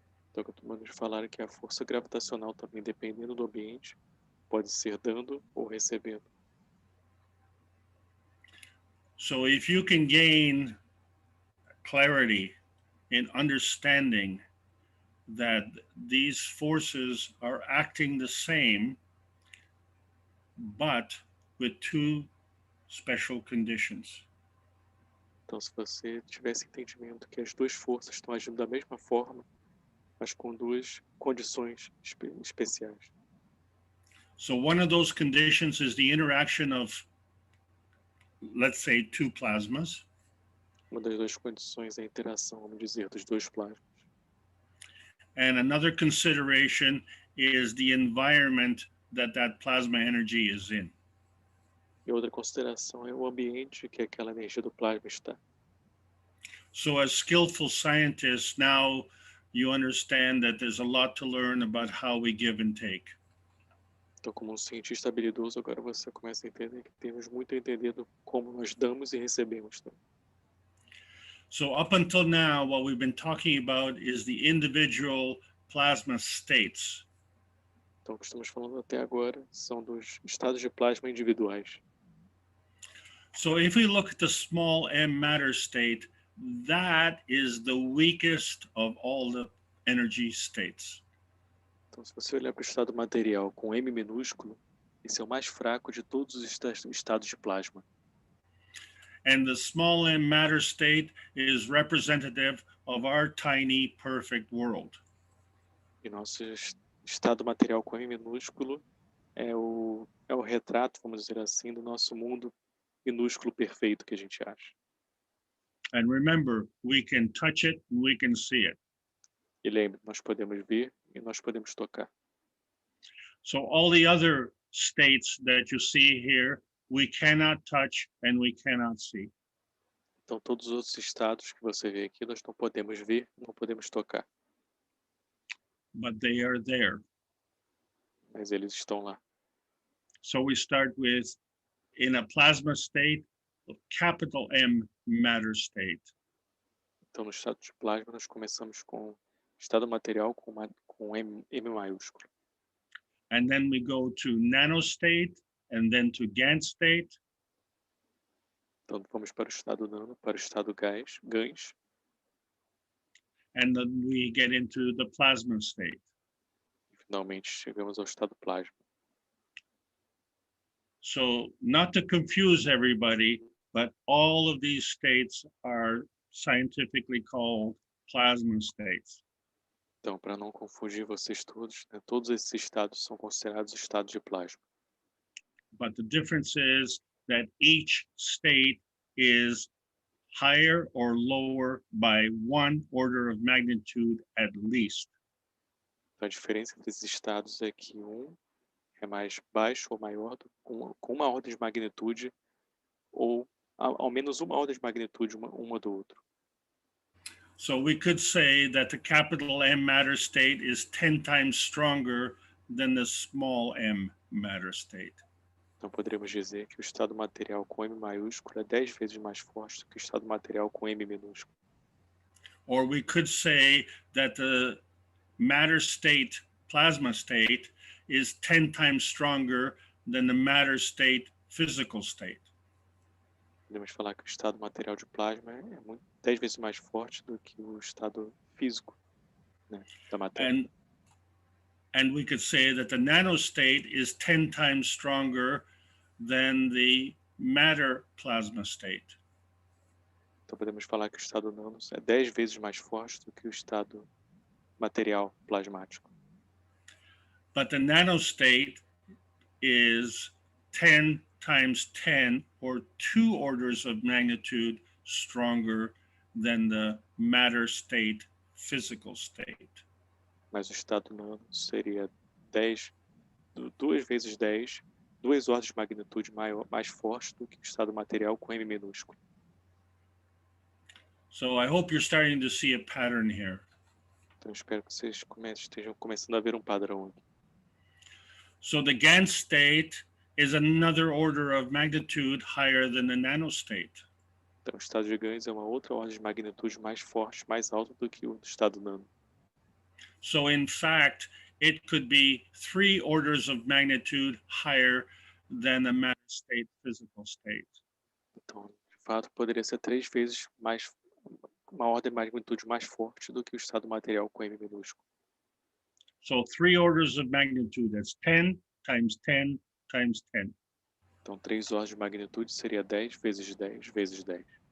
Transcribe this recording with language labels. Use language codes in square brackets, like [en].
[pt] Então, costumamos falar que a força gravitacional também, dependendo do ambiente, pode ser dando ou recebendo. [en] So if you can gain clarity in understanding that these forces are acting the same, but with two special conditions. [pt] Então, se você tivesse entendimento que as duas forças estão agindo da mesma forma, mas com duas condições especiais. [en] So one of those conditions is the interaction of, let's say, two plasmas. [pt] Uma das duas condições é a interação, vamos dizer, dos dois plasmas. [en] And another consideration is the environment that that plasma energy is in. [pt] E outra consideração é o ambiente que aquela energia do plasma está. [en] So as skillful scientists, now you understand that there's a lot to learn about how we give and take. [pt] Então, como um cientista habilidoso, agora você começa a entender que temos muito a entender do como nós damos e recebemos. Tá? [en] So up until now, what we've been talking about is the individual plasma states. [pt] Então, o que estamos falando até agora são dos estados de plasma individuais. [en] So if we look at the small m matter state, that is the weakest of all the energy states. [pt] Então, se você olhar para o estado material com M minúsculo, esse é o mais fraco de todos os estados de plasma. [en] And the small m matter state is representative of our tiny perfect world. [pt] E nosso estado material com M minúsculo é o retrato, vamos dizer assim, do nosso mundo minúsculo perfeito que a gente acha. [en] And remember, we can touch it and we can see it. [pt] E lembre, nós podemos ver e nós podemos tocar. [en] So all the other states that you see here, we cannot touch and we cannot see. [pt] Então, todos os outros estados que você vê aqui, nós não podemos ver, não podemos tocar. [en] But they are there. [pt] Mas eles estão lá. [en] So we start with, in a plasma state, capital M matter state. [pt] Então, no estado de plasma, nós começamos com estado material com M maiúsculo. [en] And then we go to nanostate and then to Gantt state. [pt] Então, vamos para o estado nano, para o estado GANs. [en] And then we get into the plasma state. [pt] E, finalmente, chegamos ao estado plasma. [en] So not to confuse everybody, but all of these states are scientifically called plasma states. [pt] Então, para não confundir vocês todos, né, todos esses estados são considerados estados de plasma. [en] But the difference is that each state is higher or lower by one order of magnitude at least. [pt] Então, a diferença entre esses estados é que um é mais baixo ou maior, com uma ordem de magnitude, ou ao menos uma ordem de magnitude uma do outro. [en] So we could say that the capital M matter state is 10 times stronger than the small m matter state. [pt] Então, poderíamos dizer que o estado material com M maiúsculo é 10 vezes mais forte do que o estado material com M minúsculo. [en] Or we could say that the matter state, plasma state, is 10 times stronger than the matter state, physical state. [pt] Podemos falar que o estado material de plasma é 10 vezes mais forte do que o estado físico, né, da matéria. [en] And we could say that the nanostate is 10 times stronger than the matter plasma state. [pt] Então podemos falar que o estado nano é 10 vezes mais forte do que o estado material plasmático. [en] But the nanostate is 10 times 10, or 2 orders of magnitude stronger than the matter state, physical state. [pt] Mas o estado nano seria 2 vezes 10, 2 ordens de magnitude mais forte do que o estado material com M minúsculo. [en] So I hope you're starting to see a pattern here. [pt] Então, eu espero que vocês estejam começando a ver um padrão aqui. [en] So the GAN state is another order of magnitude higher than the nanostate. [pt] Então, o estado de Gans é uma outra ordem de magnitude mais forte, mais alta do que o estado nano. [en] So in fact, it could be 3 orders of magnitude higher than the matter state physical state. [pt] Então, de fato, poderia ser 3 vezes mais, uma ordem de magnitude mais forte do que o estado material com M minúsculo. [en] So 3 orders of magnitude, that's 10 times 10 times 10. [pt] Então, 3 ordens de magnitude seria 10 vezes 10 vezes 10.